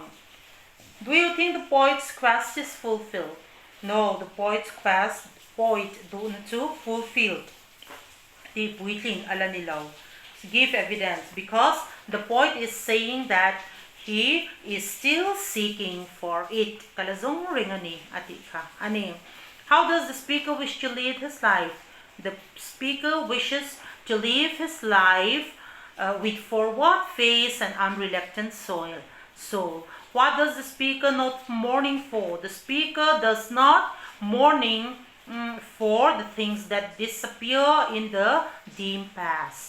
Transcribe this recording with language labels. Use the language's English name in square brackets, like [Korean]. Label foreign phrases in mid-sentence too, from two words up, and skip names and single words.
[English] Do you think the poet's quest is fulfilled? No, the poet's quest, do not to fulfill. [Mizo] The puitlin alanilaw. [English] Give evidence because the poet is saying that he is still seeking for it. [Mizo] Kalazong ringani atika. Ani. [English] How does the speaker wish to lead his life? The speaker wishes to live his life with forward face and unreluctant soul. What does the speaker not mourning for? The speaker does not mourning for the things that disappear in the dim past.